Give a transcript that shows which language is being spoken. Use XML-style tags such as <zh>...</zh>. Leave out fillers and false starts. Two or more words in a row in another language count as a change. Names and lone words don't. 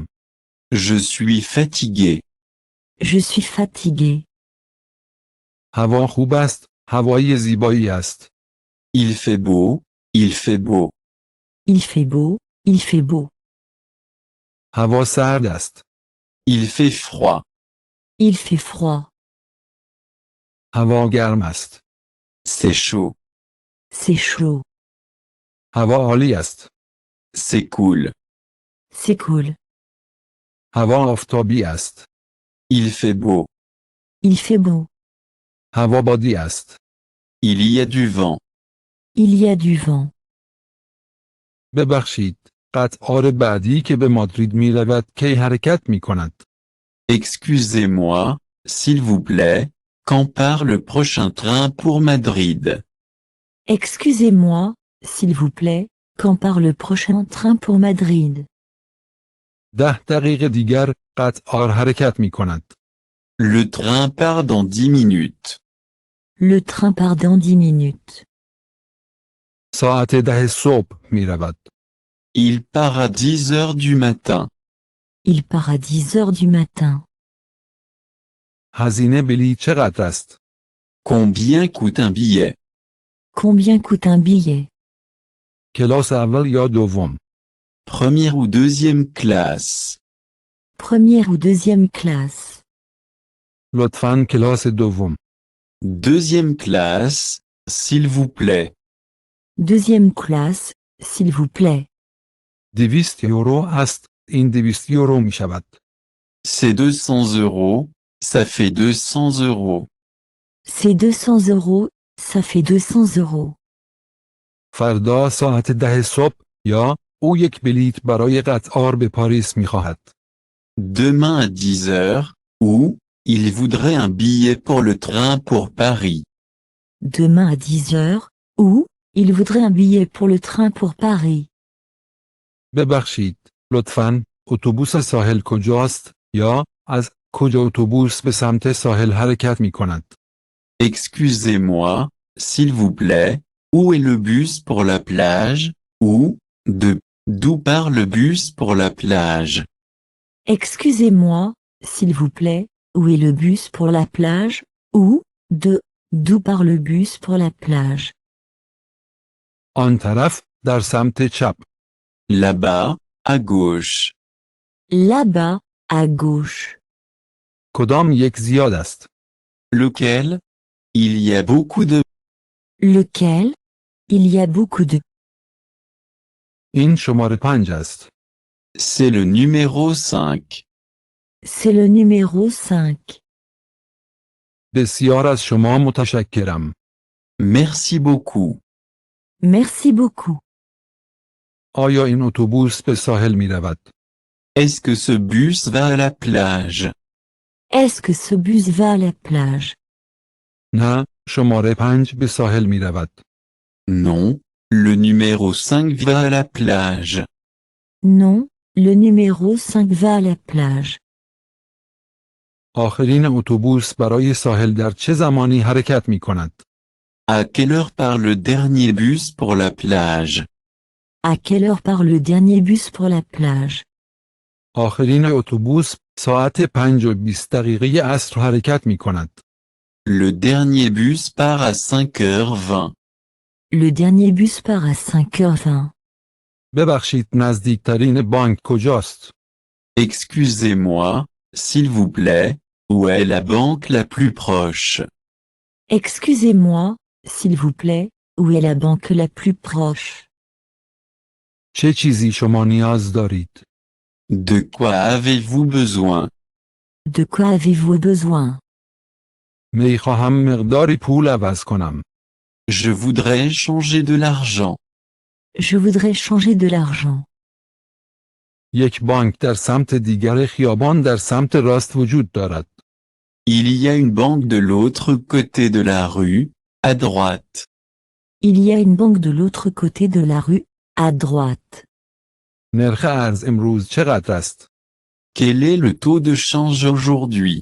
<fr>Je suis fatigué. Je suis fatigué.</fr> <fa>هوا خوب است. هوای زیبایی است.</fa> <fr>Il fait beau. Il fait beau. Il fait beau. Il fait beau.</fr> <fa>هوا سرد است.</fa> <fr>Il fait froid. Il fait froid.</fr> <fa>هوا گرم است.</fa> <fr>C'est chaud. C'est chaud.</fr> <fa>هوا عالی است.</fa> <fr>C'est cool. C'est cool.</fr> <fa>هوا آفتابی است.</fa> <fr>Il fait beau. Il fait beau.</fr> <fa>هوا بادی است.</fa> <fr>Il y a du vent. Il y a du vent.</fr> <fa>ببخشید. قطار بعدی که به مادرید می رود کی حرکت می کند؟</fa> <fr>Excusez-moi, s'il vous plaît, quand part le prochain train pour Madrid? Excusez-moi, s'il vous plaît, quand part le prochain train pour Madrid?</fr> <fa>10 دقیقه دیگر قطار حرکت می کند.</fa> <fr>Le train part dans 10 minutes. Le train part dans 10 minutes.</fr> <fa>ساعت 10 صبح می رود.</fa> <fr>Il part à 10 heures du matin. Il part à 10 heures du matin.</fr> <fa>هزینه بلیط چقدر است؟</fa> <fr>Combien coûte un billet? Combien coûte un billet?</fr> <fa>کلاس اول یا دوم؟</fa> <fr>Première ou deuxième classe? Première ou deuxième classe?</fr> <fa>لطفاً کلاس دوم.</fa> <fr>Deuxième classe, s'il vous plaît. Deuxième classe, s'il vous plaît.</fr> <fa>200 یورو است. این 200 یورو می شود.</fa> <fr>C'est 200 euros, ça fait 200 euros. C'est 200 euros, ça fait 200 euros.</fr> <fa>فردا ساعت 10 صبح یا او یک بلیط برای قطار به پاریس می خواهد.</fa> <fr>Demain à 10 heures, ou, il voudrait un billet pour le train pour Paris. demain à 10 heures, ou, il voudrait un billet pour le train pour Paris.</fr> <fa>ببخشید، لطفاً، اتوبوس ساحل کجاست؟ یا از کجا اتوبوس به سمت ساحل حرکت می کند؟</fa> <fr>Excusez-moi, s'il vous plaît, où est le bus pour la plage, ou, d'où part le bus pour la plage? Excusez-moi, s'il vous plaît, où est le bus pour la plage, ou, d'où part le bus pour la plage?</fr> <fa>آن طرف، در سمت چپ.</fa> <fr>Là-bas, à gauche. Là-bas, à gauche.</fr> <fa>کدام یک زیاد است؟</fa> <fr>Lequel? Il y a beaucoup de... Lequel? Il y a beaucoup de...</fr> <fa>این شماره 5 است.</fa> <fr>C'est le numéro 5. C'est le numéro 5.</fr> <fa>بسیار از شما متشکرم.</fa> <fr>Merci beaucoup. Merci beaucoup.</fr> <fa>آیا این اتوبوس به ساحل می رود؟</fa> <fr>Est-ce que ce bus va à la plage? Est-ce que ce bus va à la plage?</fr> <fa>نه، شماره 5 به ساحل می رود.</fa> <fr>Non, le numéro 5 va à la plage. Non, le numéro 5 va à la plage.</fr> <fa>آخرین اتوبوس برای ساحل در چه زمانی حرکت می کند؟</fa> <fr>À quelle heure part le dernier bus pour la plage? À quelle heure part le dernier bus pour la plage?</fr> <fa>آخرین اتوبوس ساعت 5:20 عصر حرکت می کند.</fa> <fr>Le dernier bus part à 5h20. Le dernier bus part à 5h20.</fr> <fa>ببخشید، نزدیکترین بانک کجاست؟</fa> <fr>Excusez-moi, s'il vous plaît, où est la banque la plus proche? Excusez-moi, s'il vous plaît, où est la banque la plus proche?</fr> <fa>چه چیزی شما نیاز دارید؟</fa> <fr>De quoi avez-vous besoin? De quoi avez-vous besoin?</fr> <fa>می خواهم مقداری پول عوض کنم.</fa> <fr>Je voudrais changer de l'argent. Je voudrais changer de l'argent.</fr> <fa>یک بانک در سمت دیگر خیابان در سمت راست وجود دارد.</fa> <fr>Il y a une banque de l'autre côté de la rue, à droite. Il y a une banque de l'autre côté de la rue, à droite.</fr> <fa>نرخ ارز امروز چقدر است؟</fa> <fr>Quel est le taux de change aujourd'hui?</fr>